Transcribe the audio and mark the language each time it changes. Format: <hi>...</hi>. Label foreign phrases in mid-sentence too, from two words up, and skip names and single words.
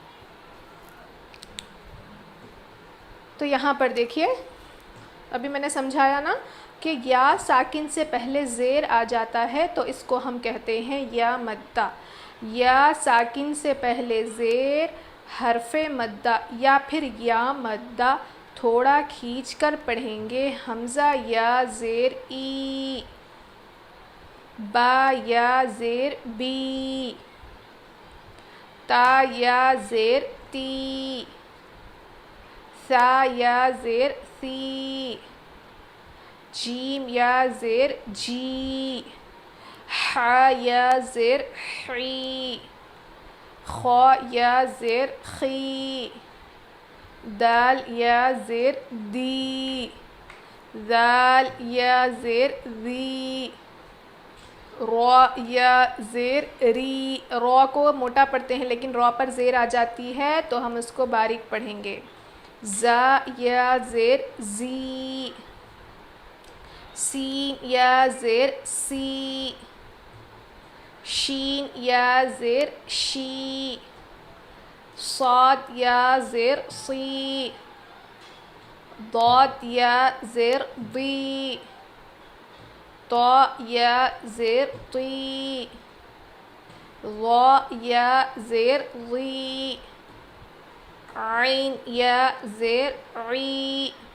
<ur>تو یہاں پر دیکھیے، ابھی میں نے سمجھایا نا کہ یا ساکن سے پہلے زیر آ جاتا ہے تو اس کو ہم کہتے ہیں یا مدہ، یا ساکن سے پہلے زیر حرف مدہ یا پھر یا مدہ، تھوڑا کھینچ کر پڑھیں گے، حمزہ یا زیر ای، با یا زیر بی، تا یا زیر تی، ثا یا زیر سی، جیم یا زیر جی، حا یا زیر حی، خا یا زیر خی، دال یا زیر دی، ذال یا زیر ذی، را یا زیر ری، را کو موٹا پڑھتے ہیں لیکن را پر زیر آ جاتی ہے تو ہم اس کو باریک پڑھیں گے، زا یا زیر زی، سین یا زیر سی، شین یا زیر شی، صاد یا زیر صی، ضاد یا زیر ضی، طا یا زیر طی، ظا یا زیر ظی، عین یا زیر عی،</ur>